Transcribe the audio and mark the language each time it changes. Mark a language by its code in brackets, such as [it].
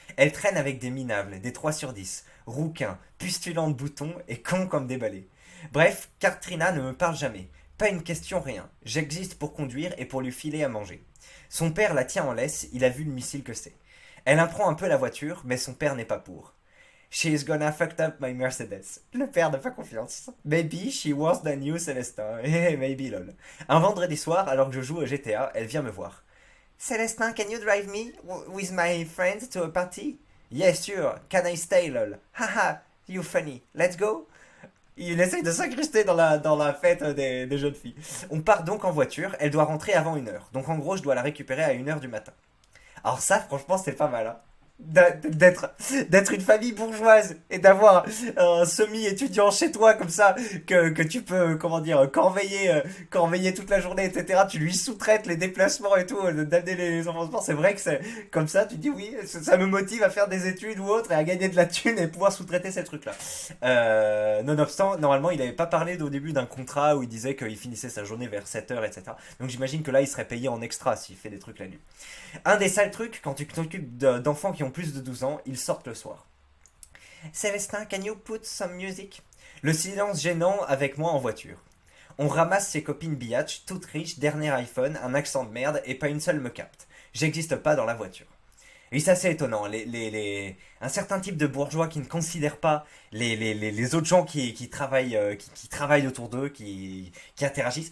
[fr] Elle traîne avec des minables, des 3/10, rouquins, pustulants de boutons et cons comme des balais. Bref, Katrina ne me parle jamais. Pas une question, rien. J'existe pour conduire et pour lui filer à manger. Son père la tient en laisse, il a vu le missile que c'est. Elle apprend un peu la voiture, mais son père n'est pas pour. [en] She's gonna fuck up my Mercedes. [fr] Le père n'a pas confiance. [en] Maybe she was the new Celestin. Maybe lol. [fr] Un vendredi soir, alors que je joue au GTA, elle vient me voir. [en] Celestin, can you drive me with my friends to a party? Yes, sure. Can I stay lol? Haha, you funny. Let's go? [fr] Il essaye de s'incruster dans la fête des jeunes filles. On part donc en voiture, elle doit rentrer avant 1h. Donc en gros, je dois la récupérer à 1h du matin. Alors ça, franchement, c'est pas mal. Hein. d'être une famille bourgeoise et d'avoir un semi-étudiant chez toi comme ça que tu peux, comment dire, corveiller toute la journée, etc. Tu lui sous-traites les déplacements et tout, d'amener les enfants au sport. C'est vrai que c'est comme ça, tu dis oui, ça me motive à faire des études ou autre et à gagner de la thune et pouvoir sous-traiter ces trucs-là. Nonobstant, normalement, il n'avait pas parlé au début d'un contrat où il disait qu'il finissait sa journée vers 7 heures, etc. Donc j'imagine que là, il serait payé en extra s'il fait des trucs la nuit. Un des sales trucs, quand tu t'occupes d'enfants qui ont plus de 12 ans, ils sortent le soir. [en] Célestin, can you put some music? [fr] Le silence gênant avec moi en voiture. On ramasse ses copines biatch, toutes riches, dernier iPhone, un accent de merde et pas une seule me capte. J'existe pas dans la voiture. Oui, c'est assez étonnant. Un certain type de bourgeois qui ne considèrent pas les autres gens qui travaillent, qui travaillent autour d'eux, qui interagissent.